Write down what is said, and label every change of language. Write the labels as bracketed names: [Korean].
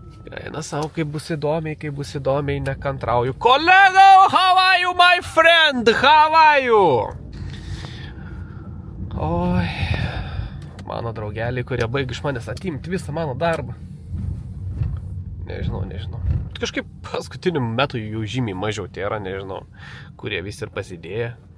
[Lithuanian] Eina savo, kaip bus įdomiai, nekantrauju. [English] Kolega, how are you, my friend, how are you? [Lithuanian] Oi, mano draugeliai, kurie baigi iš manęs atimti visą mano darbą. Nežinau. Kažkaip paskutiniu metu jų žymiai mažiau tėra, nežinau, kurie vis ir pasidėję.